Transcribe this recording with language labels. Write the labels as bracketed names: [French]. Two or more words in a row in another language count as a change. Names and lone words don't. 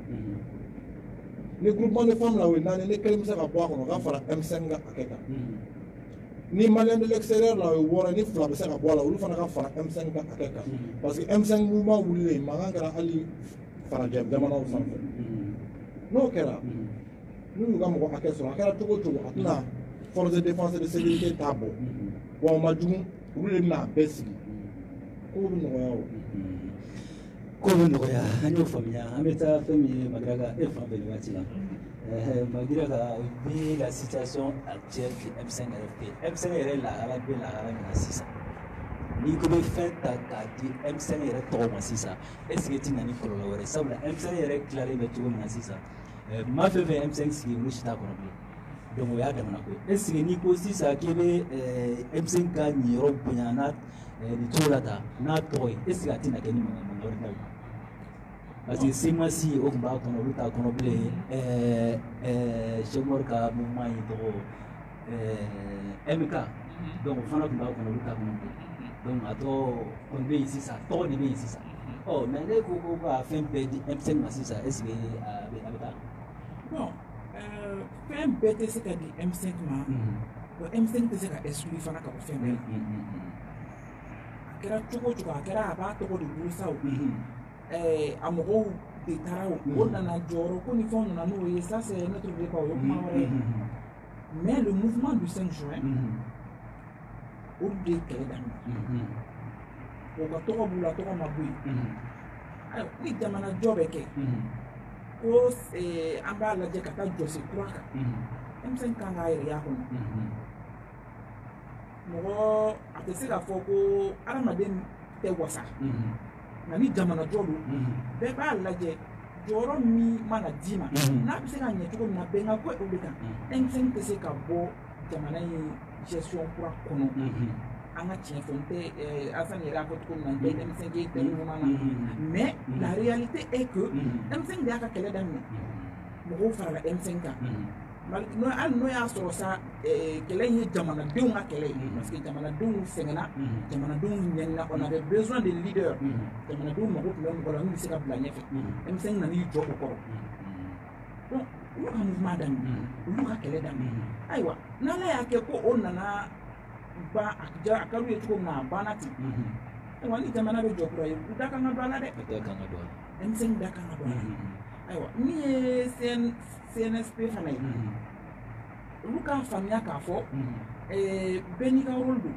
[Bambara] ni [French] groupement de femmes [Bambara] la o ye 4 ni 1 bɛ se ka bɔ a kɔnɔ u ka fara M5 ka hakɛ kan ni [French] malien de l'extérieur [Bambara] la o ye 6 ni 2 bɛ se ka bɔ a la olu fana ka fara M5 ka hakɛ kan [French] parce que [Bambara] M5 mouvement wulilen mankan kɛra hali farajɛ jamanaw sanfɛ n'o kɛra n'u y'u ka mɔgɔ hakɛ sɔrɔ a kɛra cogo o cogo a tɛna [French] force de défense et de sécurité [Bambara] t'a bɔ wa o ma jugu olu de bɛna a bɛɛ sigi ko bɛ nɔgɔya o ko bɛ nɔgɔya an y'o faamuya an bɛ taa fɛn min ye Magiraga e fan fɛ nin waati la Magiraga [French] vu la situation actuelle que [Bambara] M5 RFP M5 yɛrɛ lahala bɛ lahala min na sisan n'i ko bɛ fɛn ta k'a di M5 yɛrɛ tɔgɔ ma sisan [French] est-ce que [Bambara] ti na ni kɔlɔlɔ wɛrɛ sabula M5 yɛrɛ tilalen bɛ cogo min na sisan maa fɛn fɛn M5 sigi olu si t'a kɔnɔ bilen donc o y'a damana ko ye [French] est-ce que [Bambara] n'i ko sisan k'i bɛ M5 ka ɲiyɔrɔ bonya n'a nin cogo la tan n'a tɔgɔ ye [French] est-ce que [Bambara] a tɛna kɛ ni mankan wɛrɛ ta ye [French] parce que [Bambara] CEMACI o tun b'a kɔnɔ olu t'a kɔnɔ bilen Cheikh Umaru ka mouvement ye tɔgɔ MK donc o fana tun b'a kɔnɔ olu t'a kɔnɔ bilen donc a tɔ kɔni bɛ yen sisan tɔgɔ de bɛ yen sisan mais ne ko ko ka fɛn bɛɛ di M5 ma sisan [French] est-ce que [Bambara] a bɛ taa bon fɛn bɛɛ tɛ se ka di M5 ma wa M5 tɛ se ka exclure fana ka bɔ fɛn bɛɛ la a kɛra cogo o cogo a kɛra a b'a tɔgɔ de bolo sa o a mɔgɔw de taara o nana jɔyɔrɔ ko ni fɛnw nana n'o ye [French] ça c'est notre débat [Bambara] o ye kuma wɛrɛ ye [French] mais le mouvement du 5 juin [Bambara] olu de ye kɛlɛ daminɛ o ka tɔgɔ b'u la tɔgɔ ma bɔ yen ayiwa ni jamana jɔ bɛ kɛ ko an b'a lajɛ ka taa jɔsi kura kan M5 kan k'a yɛrɛ y'a kɔnɔ mɔgɔ a tɛ se k'a fɔ ko adamaden tɛ wasa nka ni jamana jɔ don bɛɛ b'a lajɛ jɔyɔrɔ min mana d'i ma n'a bɛ se ka ɲɛ cogo min na bɛn ka ko o de kan M5 tɛ se ka bɔ jamana in gestion kura kɔnɔ an ka tiɲɛ fɔ n tɛ Alassane yɛrɛ y'a fɔ cogo min na n tɛ M5 ye tɛ ɲuman na [French] mais la réalité est que [Bambara] M5 de y'a ka kɛlɛ daminɛ mɔgɔw farala M5 kan hali n'o y'a sɔrɔ sa kɛlɛ in ye jamanadenw ka kɛlɛ ye [French] parce que [Bambara] jamanadenw sɛgɛnna jamanadenw ɲɛnina [French] on avait besoin de leaders [Bambara] jamanadenw mago tun bɛ mɔgɔ la min bɛ se ka bila ɲɛfɛ M5 nan'i jɔ o kɔrɔ donc olu ka mouvement daminɛ olu ka kɛlɛ daminɛ ayiwa n'ala y'a kɛ ko o nana ban a ka d'u ye cogo min na a banna ten ayiwa ni jamana bɛ jɔ kura ye u da kan ka don a la dɛ M5 da kan ka don a la ayiwa min ye CNSP fana ye olu k'a faamuya k'a fɔ bɛɛ n'i ka rôle don